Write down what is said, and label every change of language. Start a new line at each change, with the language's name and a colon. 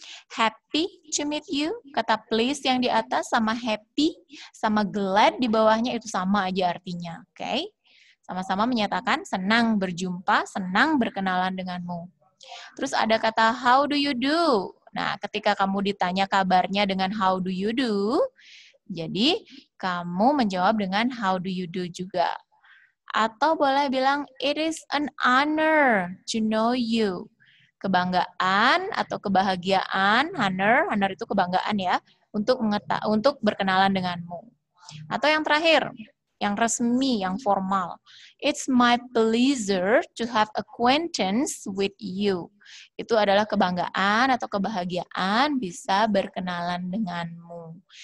English: Happy to meet you,
Indonesian: kata please yang di atas sama happy, sama glad di bawahnya itu sama aja artinya, oke? Sama-sama menyatakan senang berjumpa, senang berkenalan denganmu. Terus ada kata
English: how do you do?
Indonesian: Nah, ketika kamu ditanya kabarnya dengan
English: how do you do,
Indonesian: jadi kamu menjawab dengan how do you do juga. Atau boleh bilang,
English: it is an honor to know you.
Indonesian: Kebanggaan atau kebahagiaan, honor itu kebanggaan ya, untuk berkenalan denganmu. Atau yang terakhir, yang resmi, yang formal.
English: It's my pleasure to have acquaintance with you.
Indonesian: Itu adalah kebanggaan atau kebahagiaan bisa berkenalan denganmu.